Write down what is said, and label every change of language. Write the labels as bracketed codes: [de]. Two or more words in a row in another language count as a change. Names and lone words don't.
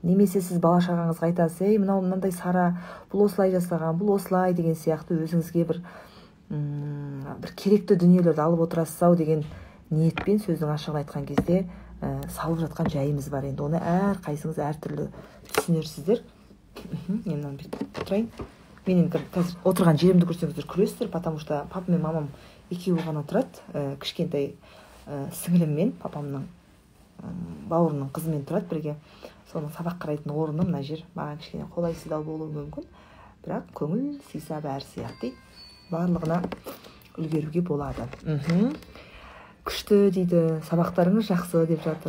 [kk] Немесе сіз бала шағаңызға айтасыз, ей, мынау мынандай Сара, бұл осылай жасаған, бұл осылай деген сияқты өзіңізге бір керекті дүниелерді алып отырасыз-ау деген ниетпен сөздің ашығын айтқан кезде салып жатқан жайымыз бар. Енді оны әр қайсыңыз әртүрлі түсінерсіздер. Мен мынаны бүйтіп отырайын. Мен қазір отырған жерімді көрсеңіздер күлесіздер, [ru] потому что [kk] папа мен мамам екеуі ғана тұрады. Кішкентай сіңілім мен папамның бауырының қызымен тұрады бірге. Соның сабақ қарайтын орны мына жер. Маған кішкене қолайсыздау болуы мүмкін, бірақ көңіл сыйса бәрі сияды дейді. Барлығына үлгеруге болады. Күшті дейді, сабақтарыңыз жақсы деп жатыр.